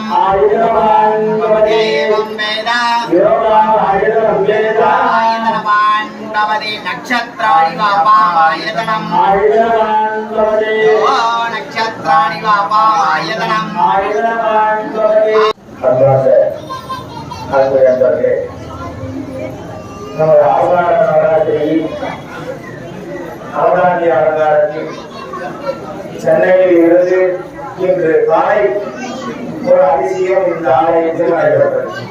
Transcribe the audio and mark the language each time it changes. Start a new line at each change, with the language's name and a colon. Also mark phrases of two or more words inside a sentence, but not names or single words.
Sanskrit: आयितवान् भवति एवं वेद योमायितं वेद आयतनवान् भवति नक्षत्राणि वापामायतनम् आयितवान् भवति ओ नक्षत्राणि वापामायतनम् आयितवान् भवति
Tamil: அன்பார்ந்த அன்பு நண்பர்களே, நமது ஆசார நவராத்திரியில் நவராத்திரி அலங்காரத்தில் சென்னையில் இருந்து இன்று காலை ஒரு அதிசயம் இந்த ஆலயத்தில் நடைபெற்றது.